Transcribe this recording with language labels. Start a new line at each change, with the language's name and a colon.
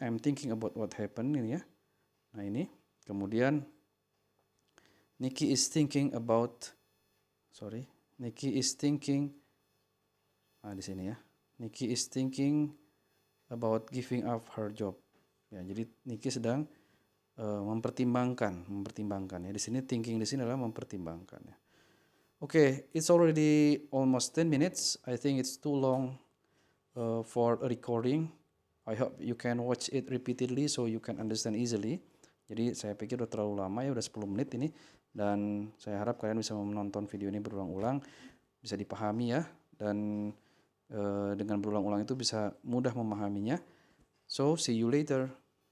English: I'm thinking about what happened
Indonesian: ini ya. Nah, ini. Kemudian
English: Nikki is thinking
Indonesian: di sini ya.
English: Nikki is thinking about giving up her job.
Indonesian: Ya, jadi Nikki sedang mempertimbangkan ya. Di sini thinking di sini adalah mempertimbangkan ya.
English: Okay, it's already almost 10 minutes. I think it's too long for a recording. I hope you can watch it repeatedly so you can understand easily.
Indonesian: Jadi saya pikir udah terlalu lama ya, udah 10 menit ini, dan saya harap kalian bisa menonton video ini berulang-ulang, bisa dipahami ya, dan dengan berulang-ulang itu bisa mudah memahaminya.
English: So see you later.